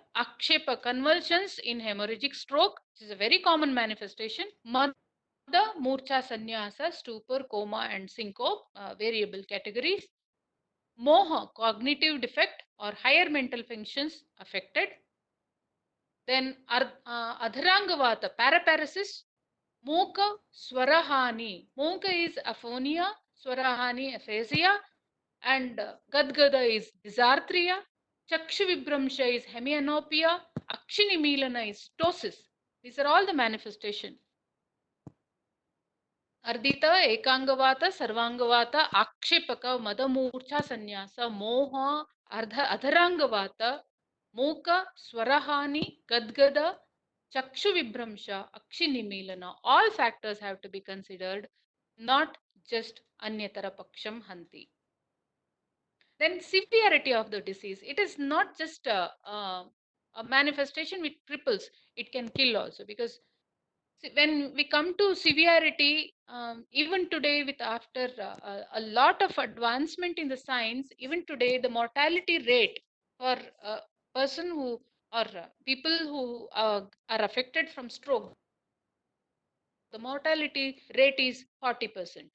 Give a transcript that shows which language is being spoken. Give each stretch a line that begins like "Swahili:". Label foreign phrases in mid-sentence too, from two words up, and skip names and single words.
English: Akshepa convulsions in hemorrhagic stroke, which is a very common manifestation.
Sanskrit: Mada, Murcha Sannyasa,
English: stupor, coma, and syncope, variable categories. Moha, cognitive defect or higher mental functions affected. Then Adharangavata, paraparesis.
Sanskrit: Moka, Swarahani.
English: Moka is aphonia, Swarahani, aphasia, and Gadgada is dysarthria.
Sanskrit: Chakshu Vibramsha
English: is hemianopia.
Sanskrit: Akshini Milana
English: is ptosis. These are all the manifestation.
Sanskrit: Ardita, Ekangavata, Sarvangavata, Akshepaka, Madamurcha Sanyasa, Moha, Adharangavata, Moka, Swarahani, Gadgada, Chakshu Vibramsha, Akshini Milana.
English: All factors have to be considered, not just
Sanskrit: Anyatara Paksham Hanti.
English: Then severity of the disease. It is not just a manifestation which cripples. It can kill also, because when we come to severity, even today, with after a lot of advancement in the science, even today the mortality rate for a person who, or people who are affected from stroke, the mortality rate is 40%.